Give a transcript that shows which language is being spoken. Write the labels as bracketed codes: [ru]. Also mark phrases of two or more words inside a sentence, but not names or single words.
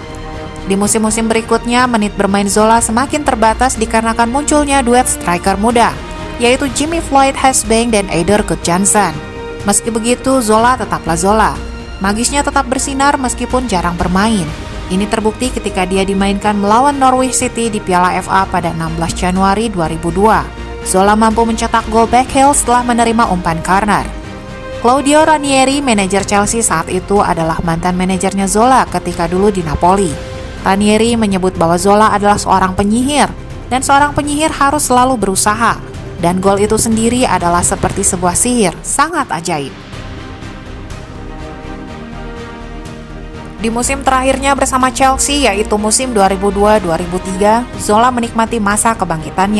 [id] Di musim-musim berikutnya, menit bermain Zola semakin terbatas dikarenakan munculnya duet striker muda, yaitu Jimmy Floyd Hesbank dan Eidur Gudjohnsen. Meski begitu, Zola tetaplah Zola. Magisnya tetap bersinar meskipun jarang bermain. Ini terbukti ketika dia dimainkan melawan Norwich City di Piala FA pada 16 Januari 2002. Zola mampu mencetak gol backheel setelah menerima umpan corner. Claudio Ranieri, manajer Chelsea saat itu, adalah mantan manajernya Zola ketika dulu di Napoli. Ranieri menyebut bahwa Zola adalah seorang penyihir, dan seorang penyihir harus selalu berusaha. Dan gol itu sendiri adalah seperti sebuah sihir, sangat ajaib. Di musim terakhirnya bersama Chelsea, yaitu musim 2002-2003, Zola menikmati masa kebangkitannya.